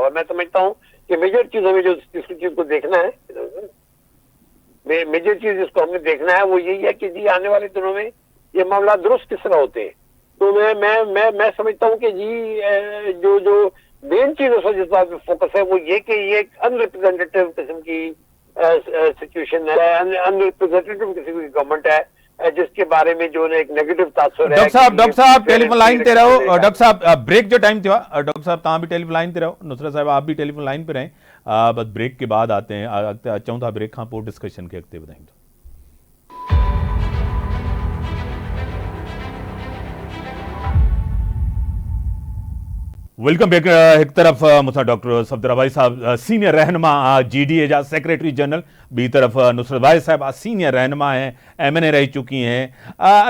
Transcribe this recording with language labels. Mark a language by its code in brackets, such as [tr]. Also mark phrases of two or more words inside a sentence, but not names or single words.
[ur] اور میں سمجھتا ہوں کہ میجر چیز ہمیں جو اس چیز کو دیکھنا ہے, میجر چیز جس کو ہمیں دیکھنا ہے وہ یہی ہے کہ جی آنے والے دنوں میں یہ معاملات درست کس طرح ہوتے ہیں. تو میں سمجھتا ہوں کہ جی جو مین چیز اس وقت جس بات پہ فوکس ہے وہ یہ کہ یہ ایک ان ریپرزینٹیو قسم کی سچویشن ہے, ان ریپرزینٹیو قسم کی گورنمنٹ ہے جس کے بارے میں جو ایک نیگیٹو تاثر ہے. [sd] डॉक्टर साहब [en] telephone line [sd] ते रहो। डॉक्टर साहब ब्रेक जो टाइम थियो डॉक्टर साहब तव्हां भी [en] telephone line [sd] ते रहो। [ur] نصرت صاحب آپ بھی [en] telephone line [ur] پہ رہیں. بس بریک کے بعد آتے ہیں, [sd] अचूं था ब्रेक खां पोइ डिस्कशन खे अॻिते वधायूं। [en] welcome back. [sd] एक तरफ मुसा डॉक्टर सफदर भाई साहब सीनियर रहनुमा GDA जा [en] secretary general, [sd] बी तरफ नुसरत भाई साहब सीनियर रहनुमा [ur] ہیں، MNA رہ چکی ہیں.